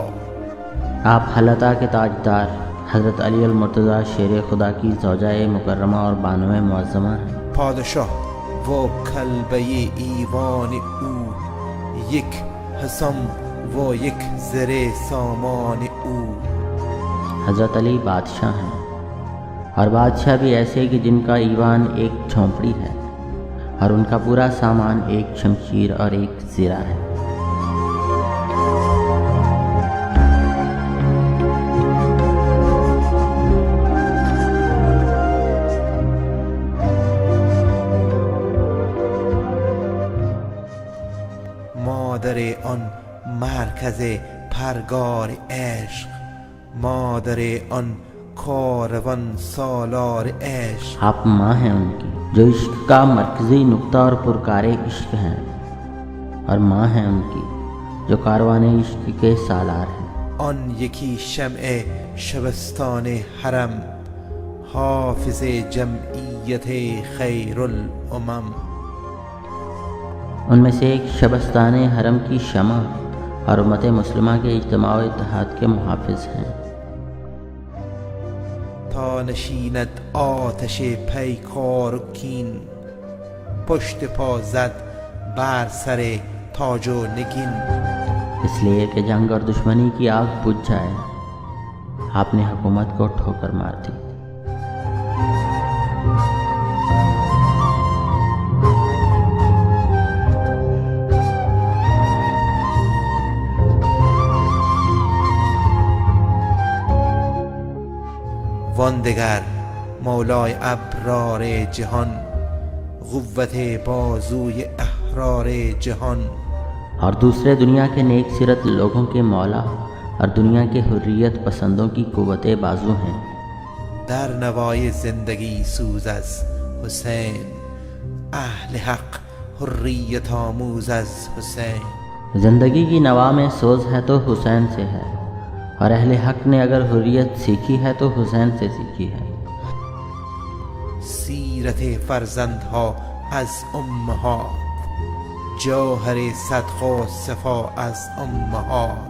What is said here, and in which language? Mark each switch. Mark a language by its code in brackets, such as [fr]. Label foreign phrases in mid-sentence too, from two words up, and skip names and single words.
[ur] آپ حلطہ کے تاجدار حضرت علی المرتضیٰ شیر خدا کی زوجہ مکرمہ اور بانو معظمہ ہیں۔ [fa] پادشاه و کلبه ایوان او، یک حسام و یک زر سامان او۔ [ur] حضرت علی بادشاہ ہیں، اور بادشاہ بھی ایسے کہ جن کا ایوان ایک جھونپڑی ہے اور ان کا پورا سامان ایک شمشیر اور ایک زرہ ہے۔ [fa] مادر آن مرکز پرگار عشق، مادر آن کاروان سالار عشق۔ [ur] آپ ماں ہیں ان کی جو عشق کا مرکزی نقطہ اور پرکار عشق ہیں، اور ماں ہیں ان کی جو کاروان عشق کے سالار ہیں۔ [fa] آن یکی شمع شبستان حرم، حافظ جمعیت خیر الامم۔ [ur] ان میں سے ایک شبستان حرم کی شمع اور امت مسلمہ کے اجتماع و اتحاد کے محافظ ہیں۔ [fa] تا نشیند آتش پیکار و کین، پشت پا زد بر سر تاج و نگین۔ [ur] اس لیے کہ جنگ اور دشمنی کی آگ بجھ جائے، آپ نے حکومت کو ٹھوکر مار دی۔ [fa] وان دگر مولای ابرار جهان، قوت بازوی احرار جهان۔ [ur] اور دوسرے دنیا کے نیک سیرت لوگوں کے مولا اور دنیا کے حریت پسندوں کی قوت بازو ہیں۔ [fa] در نوای زندگی سوز از حسین، اہل حق حریت آموز از حسین۔ [ur] زندگی کی نوا میں سوز ہے تو حسین سے ہے، اور اہل حق نے اگر حریت سیکھی ہے تو حسین سے سیکھی ہے۔ [fa] سیرت فرزندها از امهات، جوهر صدق و صفا از امهات۔